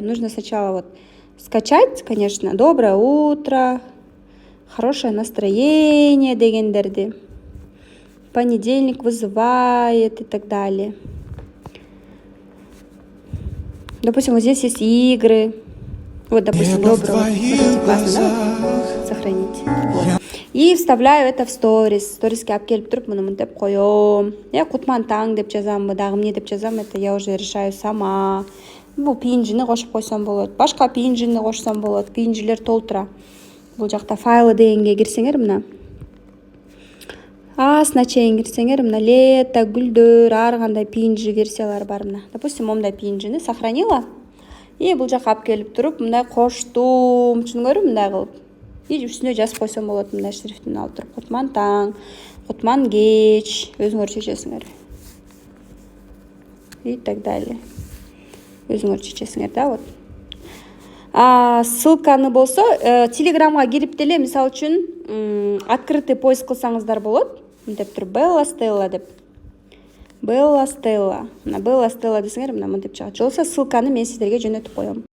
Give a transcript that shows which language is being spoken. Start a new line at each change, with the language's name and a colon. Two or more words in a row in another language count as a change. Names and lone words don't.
Russian: Нужно сначала вот скачать, конечно, доброе утро, хорошее настроение, дегендерди. Понедельник вызывает и так далее. Допустим, вот здесь есть игры. Вот, допустим, доброго. Классно, да? Сохранить. Вот. И вставляю это в сторис.
Kyrgyz: Сториске алып келип туруп муну мынтип коём. Я кутман таң деп жазамбы, дагы эмне деп жазам,
Russian: это я уже решаю сама.
Kyrgyz: Бул пинжини кошуп койсом болот. Башка пинжини кошсом болот. Пинжилер толтура. Бул жакта файлы дегенге кирсеңер мына. Астына чейин кирсеңер мына лето, гүлдөр, ар кандай пинжи версиялар бар мына. Допустим, момундай пинжини сохранила. И бул жака алып келип туруп мындай коштум, түшүнгөрү мындай кылып. И үстүнө жазып койсом болот мындай шрифтин алып туруп. Кутман таң, кутман кеч, өзүңөр чечесиңер.
Russian: И так далее.
Kyrgyz: Өзүңөр чечесиңер, да, вот. Ссылканы болсо телеграмга кирип деле, мисалы үчүн
Russian: открытый поиск
Kyrgyz: кылсаңыздар болот. Мынтип туруп Белла Стелла деп. Белла Стелла. Мына Белла Стелла десеңер мына мынтип чыгат. Же болбосо ссылканы мен сиздерге жөнөтүп коем.